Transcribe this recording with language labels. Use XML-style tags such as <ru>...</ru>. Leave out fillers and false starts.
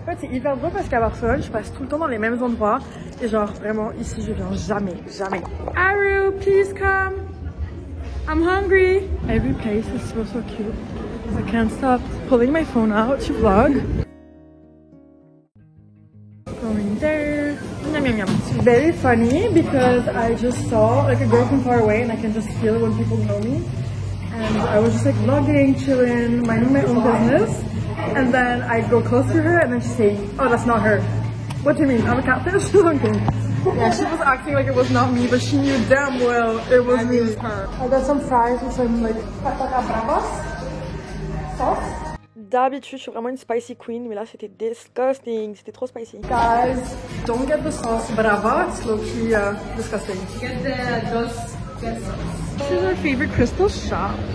<fr>En fait, c'est hyper drôle parce qu'à Barcelone, je passe tout le temps dans les mêmes endroits. Et genre, vraiment, ici, je viens jamais, jamais.</fr> <en>Aru, please come. I'm hungry. Every place is so, so cute. I can't stop pulling my phone out to vlog. Going there. Yum, yum, yum. It's very funny because I just saw like a girl from far away and I can just feel when people know me. And I was just like vlogging, chilling, minding my own business. And then I go close to her and then she's saying, oh, that's not her. What do you mean? I'm a catfish? Okay. Yeah, she was acting like it was not me, but she knew damn well it was me. Her. I got some fries with some like patata bravas sauce.</en> <fr>D'habitude, je suis vraiment une</fr> <en>spicy queen,</en> <fr>mais là c'était disgusting, c'était trop spicy.</fr> <en>Guys, don't get the sauce brava, it's low-key disgusting. Get the dos quesos. This is our favorite crystal shop.</en>